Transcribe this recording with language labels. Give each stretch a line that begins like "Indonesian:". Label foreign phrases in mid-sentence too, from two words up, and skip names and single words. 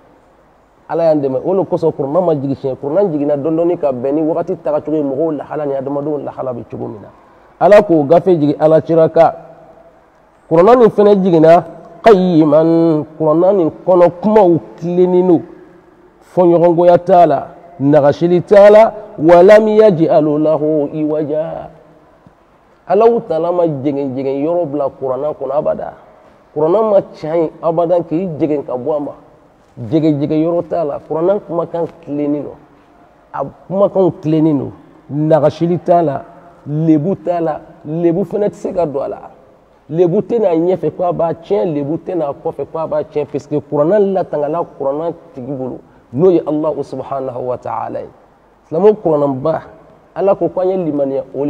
Bambara: Ala y'an dɛmɛ o de kosɔn kuranɛ ma jigin siɲɛ kuranɛ jiginna dɔɔni ka bɛn ni wagati taga cogo ye mɔgɔw lahala ni adamadenw lahala bɛ cogo min na Ala k'o gafe jigin Alakira kan kuranɛ nin fɛnɛ jiginna qayyiman kuranɛ nin kɔnɔ kumaw tilennen don fɔɲɔgɔngoya t'a la nagasili t'a la
Arabic: ولم يجعل له عوجا
Bambara: Alahu Taala ma jɛngɛn yɔrɔ bila kuranɛ kɔnɔ abada kuranɛ ma tiɲɛ abada k'i jɛngɛn ka bɔ a ma jɛgɛ yɔrɔ t'a la kuranɛ kumakan tilennen don a kumakanw tilennen don nagasili t'a la lebu t'a la lebu fɛnɛ tɛ se ka don a la lebu tɛna ɲɛfɛ ko a b'a tiɲɛ lebu tɛna kɔfɛ ko a b'a tiɲɛ
French: parce que
Bambara: kuranɛ latangala kuranɛ tigi bolo n'o ye
Arabic: الله سبحانه وتعالى
Bambara: ye silamɛw kuranɛba Ala ko k'an ye limaniya o